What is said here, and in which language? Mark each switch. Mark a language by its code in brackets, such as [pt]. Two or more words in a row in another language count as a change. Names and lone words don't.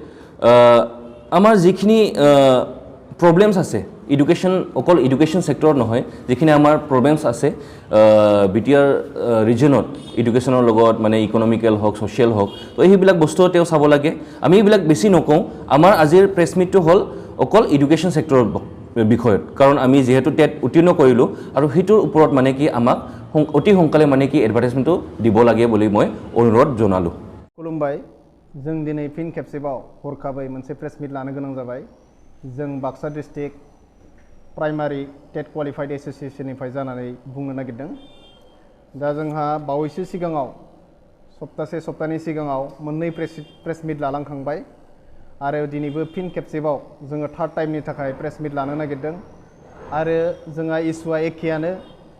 [as] আমাৰ যিখিনি প্ৰব্লেমছ আছে এডুকেশ্যন অকল [en] education sectorত [as] নহয় যিখিনি আমাৰ প্ৰব্লেমছ আছে BTR ৰিজনত এডুকেশ্যনৰ লগত মানে ইকনমিকেল হওক ছ'চিয়েল হওক তো সেইবিলাক বস্তু তেওঁ চাব লাগে আমি এইবিলাক বেছি নকওঁ আমাৰ আজিৰ [en] press meetটো [as] হ'ল অকল [en] education sectorৰ [as] বিষয়ত কাৰণ আমি যিহেতু টেট উত্তীৰ্ণ কৰিলোঁ আৰু সেইটোৰ ওপৰত মানে কি আমাক অতি সোনকালে মানে কি এডভাৰটাইজমেণ্টটো দিব লাগে বুলি মই অনুৰোধ জনালোঁ [brx] खुलुमबाय जों दिनै फिन खेबसेबाव हरखाबै मोनसे [en] press meet [brx] लानो गोनां जाबाय जों बाक्सा डिस्ट्रिक्ट प्राइमारि टेट क्वालिफाइड एसोसिएशननिफ्राय जानानै बुंनो नागिरदों दा जोंहा बावैसो सिगाङाव सप्तानि सिगाङाव मोननै [en] press meet [brx] लालांखांबाय आरो दिनैबो फिन खेबसेबाव जोङो [en] third timeनि [brx] थाखाय [en] press meet [brx] लानो नागिरदों आरो जोंहा इस्युआ एखेयानो